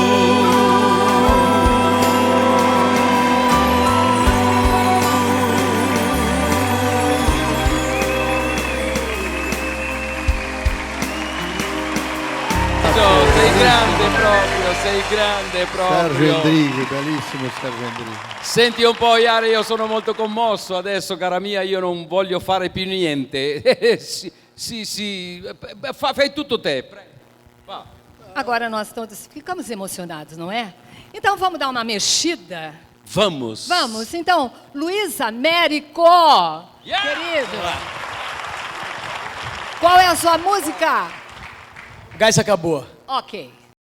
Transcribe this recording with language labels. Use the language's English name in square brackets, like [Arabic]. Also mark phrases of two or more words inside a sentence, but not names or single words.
[Italian] Sei grande proprio, sei grande Sergio proprio. Endrigo, bellissimo Sergio Endrigo. Senti un po', Iare, io sono molto commosso adesso, cara mia, io não voglio fare più niente. Sì, fai tutto te, prego. [Portuguese] Vá. Agora nós todos ficamos emocionados, não é? Então vamos dar uma mexida? Vamos. Vamos, então, Luiz Américo, [English] Yeah! [Portuguese] querido. Qual é a sua música? Gás acabou. Ok.